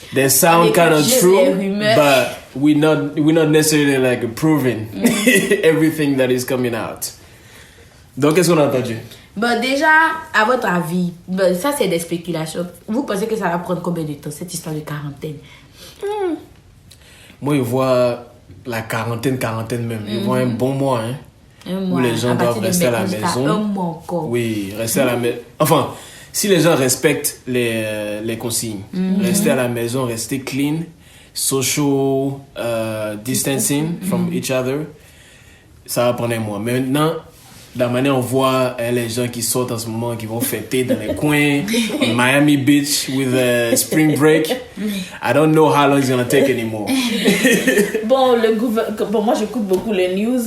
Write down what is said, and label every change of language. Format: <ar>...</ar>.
<en>They sound kind of true, but we're not necessarily like proving everything that is coming out.</en> <fr>Donc, qu'est-ce qu'on a entendu? Bon, déjà, à votre avis, ça c'est des spéculations. Vous pensez que ça va prendre combien de temps, cette histoire de quarantaine? Moi, je vois la quarantaine même. Je vois un bon mois, hein. Un mois. Où les gens doivent rester à la maison. Un mois encore. Oui, rester à la maison. Enfin, si les gens respectent les consignes, rester à la maison, rester clean,</fr> <en>social distancing from each other,</en> <fr>ça va prendre un mois. Mais maintenant, la manière on voit les gens qui sortent en ce moment, qui vont fêter dans les coins,</fr> <en>on Miami Beach with a spring break. I don't know how long it's gonna take anymore.</en> <fr>Bon, moi j'écoute beaucoup les news.</fr>